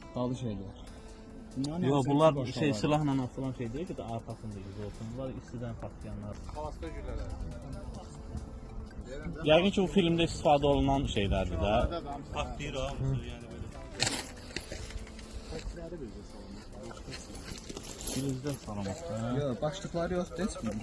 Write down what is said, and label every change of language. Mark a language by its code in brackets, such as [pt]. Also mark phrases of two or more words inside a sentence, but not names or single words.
[tr] silahlı şeyler. Bunların Yo, hepsinin bunlar boşluğu şey var. silahla atılan şey değil ki de arkasında yüz olsun. [az] Bunlar istidən partlayanlar. Yəqin ki, bu filmdə istifadə olunan şeylərdir də. Partlayır abi, yəni belə. Filizdə salamat. Yox, başlıqları yoxdur, heç bir.